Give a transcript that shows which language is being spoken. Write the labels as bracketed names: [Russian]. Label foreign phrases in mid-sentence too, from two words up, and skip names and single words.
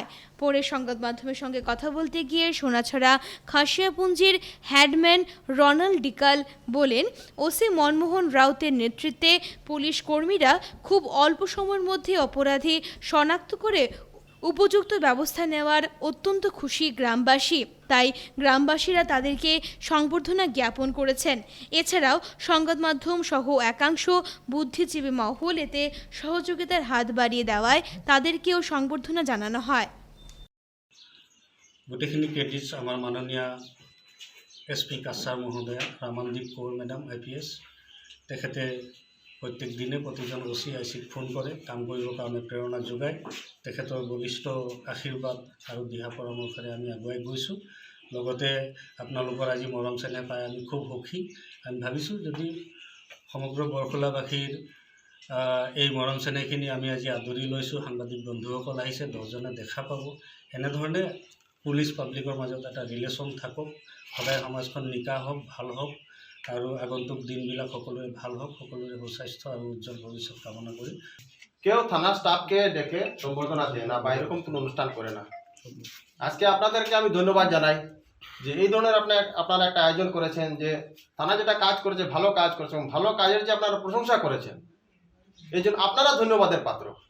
[Bangla] পরে সংবাদ মাধ্যমের সঙ্গে কথা বলতে গিয়ে সোনাছড়া খাসিয়াপুঞ্জির হেডম্যান রনাল্ড ডিকাল বলেন, ওসি মনমোহন রাউতের নেতৃত্বে পুলিশ কর্মীরা খুব অল্প সময়ের মধ্যে অপরাধী শনাক্ত করে উপযুক্ত ব্যবস্থা নেওয়ার অত্যন্ত খুশি গ্রামবাসী। তাই গ্রামবাসীরা তাদেরকে সংবর্ধনা জ্ঞাপন করেছেন। এছাড়াও সংবাদ মাধ্যম সহ একাংশ বুদ্ধিজীবী মহল এতে সহযোগিতার হাত বাড়িয়ে দেওয়ায় তাদেরকেও সংবর্ধনা জানানো হয়। [Assamese] গোটেইখিনি ক্ৰেডিটছ আমাৰ মাননীয় SP কাছাৰ মহোদয়া ৰামানদীপ কৌৰ মেডাম IPS। তেখেতে প্ৰত্যেক দিনে প্ৰতিজন OC ICক ফোন কৰে, কাম কৰিবৰ কাৰণে প্ৰেৰণা যোগায়। তেখেতৰ বলিষ্ঠ আশীৰ্বাদ আৰু দিহা পৰামৰ্শৰে আমি আগুৱাই গৈছোঁ। লগতে আপোনালোকৰ আজি মৰম চেনেহ পাই আমি খুব সুখী। আমি ভাবিছোঁ যদি সমগ্ৰ বৰখলাবাসীৰ এই মৰম চেনেহখিনি আমি আজি আদৰি লৈছোঁ, সাংবাদিক বন্ধুসকল আহিছে, 10জনে দেখা পাব। এনেধৰণে [English] police public [Assamese] মাজত এটা ৰিলেশ্যন থাকক, সদায় সমাজখন নিকা হওক, ভাল হওক আৰু আগন্তুক দিনবিলাক সকলোৰে ভাল হওক, সকলোৰে সুস্বাস্থ্য আৰু উজ্জ্বল ভবিষ্যৎ কামনা করি। [Bangla] কেউ থানা স্টাফকে ডেকে সম্বর্ধনা দেয় না বা এরকম কোনো অনুষ্ঠান করে না। আজকে আপনাদেরকে আমি ধন্যবাদ জানাই যে এই ধরনের আপনারা একটা আয়োজন করেছেন, যে থানা যেটা কাজ করেছে ভালো কাজ করেছে এবং ভালো কাজের যে আপনারা প্রশংসা করেছেন, এই জন্য আপনারা ধন্যবাদের পাত্র।